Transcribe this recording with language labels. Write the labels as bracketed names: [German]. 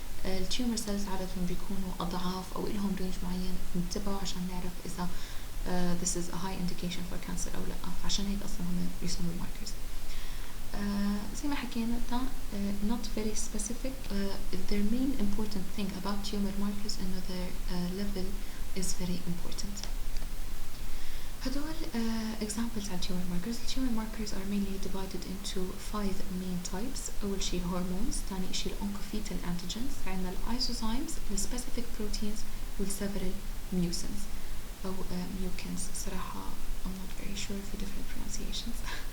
[Arabic] التيومر cells عادة بيكونوا أضعاف أو إلهم رينج معين نتبعه عشان نعرف إذا [English] this is a high indication for cancer [Arabic] أو لأ. عشان هيك أصلا هم يسموا markers. زي ما حكينا ده [English] not very specific. Their main important thing about tumor markers [Arabic] إنه [English] their level is very important. [Arabic] هدول [English] examples [Arabic] على [English] tumor markers. tumor markers are mainly divided into 5 main types. [Arabic] أول شيء [English] hormones، [Arabic] ثاني شيء [English] الoncoфetal antigens، [Arabic] عندنا [English] الlysozymes، الspecific proteins، والseveral mucins أو mucins. [Arabic] صراحة [English] I'm not very sure [Arabic] في [English] different pronunciations.